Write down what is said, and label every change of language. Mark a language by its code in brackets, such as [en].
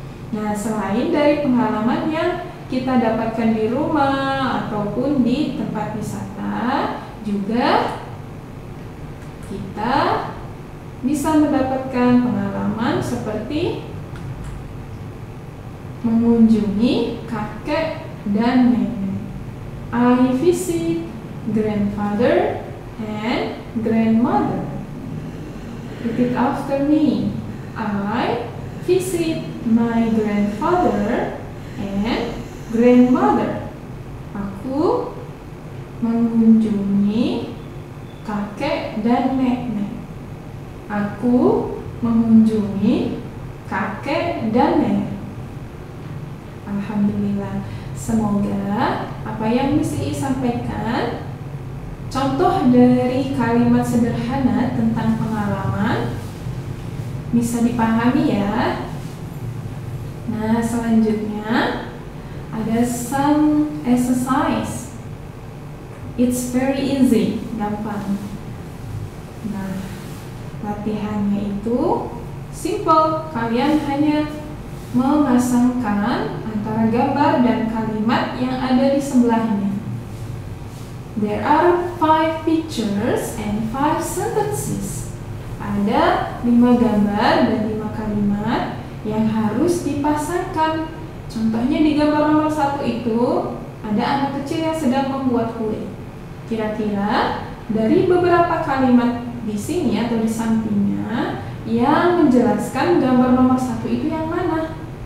[id] Nah, selain dari pengalaman yang kita dapatkan di rumah ataupun di tempat wisata, juga kita bisa mendapatkan pengalaman seperti mengunjungi kakek dan nenek. [en] I visit grandfather and grandmother. Repeat after me. I visit my grandfather and grandmother. [id] Aku mengunjungi kakek dan nenek. Aku mengunjungi kakek dan nenek. Alhamdulillah. Semoga apa yang Miss I sampaikan, contoh dari kalimat sederhana tentang pengalaman, bisa dipahami ya. Nah, selanjutnya ada [en] some exercise. It's very easy, [id] gampang. Nah, latihannya itu simple. Kalian hanya memasangkan antara gambar dan kalimat yang ada di sebelahnya. [en] There are 5 pictures and 5 sentences. [id] Ada 5 gambar dan 5 kalimat yang harus dipasangkan. Contohnya di gambar nomor 1 itu ada anak kecil yang sedang membuat kue. Kira-kira dari beberapa kalimat di sini atau di sampingnya yang menjelaskan gambar nomor 1 itu yang mana?